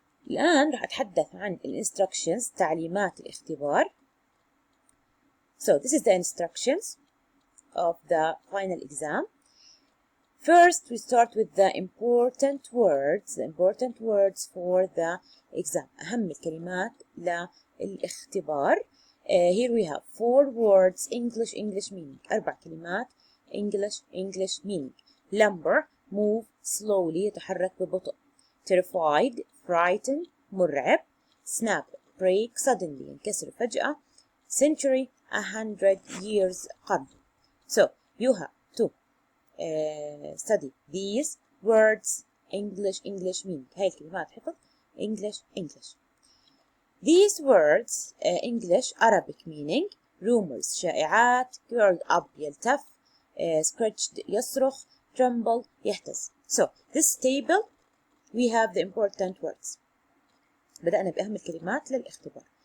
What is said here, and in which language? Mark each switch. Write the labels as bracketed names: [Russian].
[Arabic] الآن راح أتحدث عن instructions تعليمات الاختبار. [English] So this is the instructions of the final exam. First we start with the important words for the exam. [Arabic] أهم الكلمات للاختبار. [English] Here we have 4 words English meaning. 4 كلمات English meaning. Lumber move slowly [Arabic] يتحرك ببطء. [English] Terrified frightened مرعب. Snap break suddenly [Arabic] ينكسر فجأة. [English] Century 100 years قرن. So you have to study these words English meaning. [Arabic] هاي الكلمات حفظ English. [English] These words English Arabic meaning. rumors شائعات. curled up يلتف. scratched يصرخ. tremble يهتز. So this table we have the important words. [Arabic] بدأنا بأهم الكلمات للاختبار.